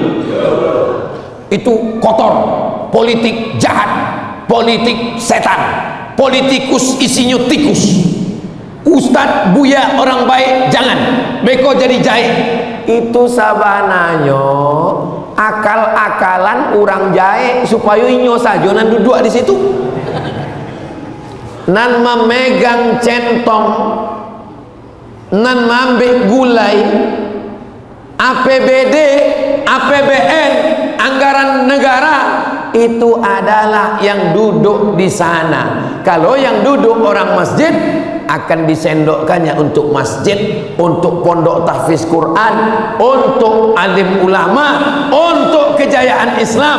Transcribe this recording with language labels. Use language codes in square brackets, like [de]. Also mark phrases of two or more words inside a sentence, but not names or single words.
[id] Itu kotor, politik jahat, politik setan, politikus isinya tikus. [min] Ustadz Buya orang baik jangan beko jadi jahit. [id] Itu sabananya akal-akalan orang jahit supaya inyo saja nan duduk di situ nan memegang centong nan mambil gulai APBD APBN anggaran negara itu adalah yang duduk di sana. Kalau yang duduk orang masjid akan disendokkannya untuk masjid, untuk pondok tahfiz Quran, untuk alim ulama, untuk kejayaan Islam.